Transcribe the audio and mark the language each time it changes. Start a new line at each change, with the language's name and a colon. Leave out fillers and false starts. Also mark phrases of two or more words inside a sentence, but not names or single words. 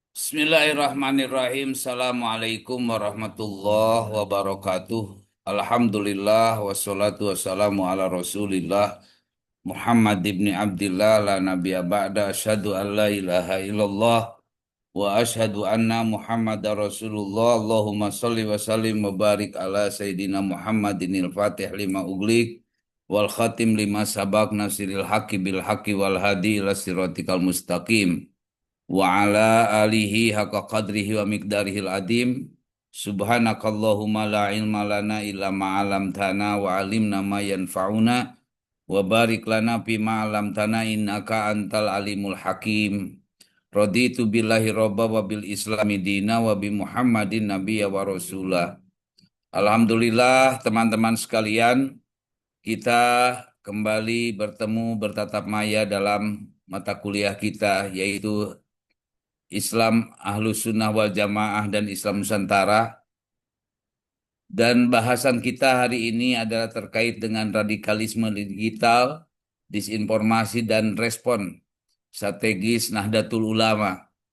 Arabic: بسم الله الرحمن الرحيم. السلام عليكم ورحمة الله وبركاته. الحمد لله والصلاة والسلام على رسول الله محمد بن عبد الله لا نبي بعد أشهد أن لا إله إلا الله وأشهد أن محمدا رسول الله. اللهم صل وسلم وبارك على سيدنا محمد الفاتح لما أغلق والخاتم لما سبق ناصر الحق بالحق والهادي إلى صراطك المستقيم وعلى آله حق قدره ومقداره العظيم. سبحانك اللهم لا علم لنا إلا ما علمتنا وعلمنا ما ينفعنا وبارك لنا فيما علمتنا إنك أنت العليم الحكيم. رضيت بالله ربا وبالإسلام دينا وبمحمد نبيا ورسولا.
Indonesian: Alhamdulillah teman-teman sekalian, kita kembali bertemu bertatap maya dalam mata kuliah kita yaitu Islam Ahlus Sunnah wal Jamaah dan Islam Nusantara. Dan bahasan kita hari ini adalah terkait dengan radikalisme digital, disinformasi dan respon strategis Nahdlatul Ulama.